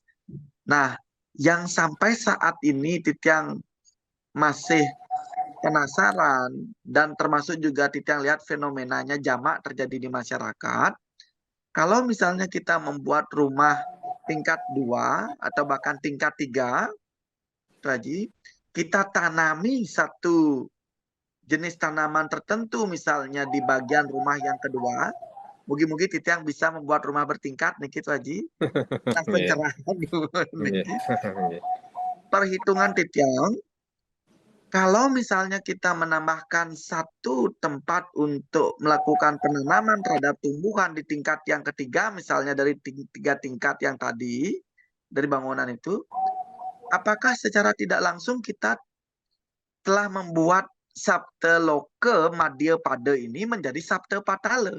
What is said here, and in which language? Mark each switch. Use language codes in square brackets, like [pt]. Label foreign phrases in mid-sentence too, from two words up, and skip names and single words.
[id] Nah, yang sampai saat ini Titiang masih penasaran dan termasuk juga Titiang lihat fenomenanya jamak terjadi di masyarakat. Kalau misalnya kita membuat rumah tingkat 2 atau bahkan tingkat 3, Haji, kita tanami satu jenis tanaman tertentu misalnya di bagian rumah yang kedua, mugi-mugi Titiang bisa membuat rumah bertingkat nih gitu Haji. Nah, pencerahan perhitungan Titiang, kalau misalnya kita menambahkan satu tempat untuk melakukan penanaman terhadap tumbuhan di tingkat yang ketiga, misalnya dari 3 tingkat yang tadi, dari bangunan itu, apakah secara tidak langsung kita telah membuat Sabte Loke Madya Pada ini menjadi Sabte Patale?